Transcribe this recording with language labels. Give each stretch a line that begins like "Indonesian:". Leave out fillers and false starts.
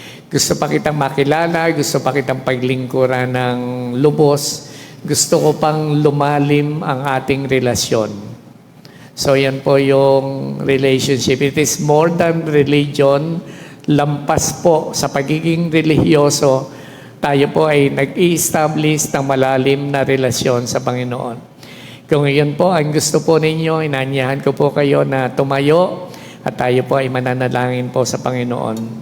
Filipino: Gusto pa kitang makilala, gusto pa kitang paglingkuran ng lubos, gusto ko pang lumalim ang ating relasyon. So yan po yung relationship.
English: It is more than religion,
Filipino: lampas po sa pagiging relihiyoso, tayo po ay nag-i-establish ng malalim na relasyon sa Panginoon. Kung iyon po ang gusto po ninyo, inanyahan ko po kayo na tumayo at tayo po ay mananalangin po sa Panginoon.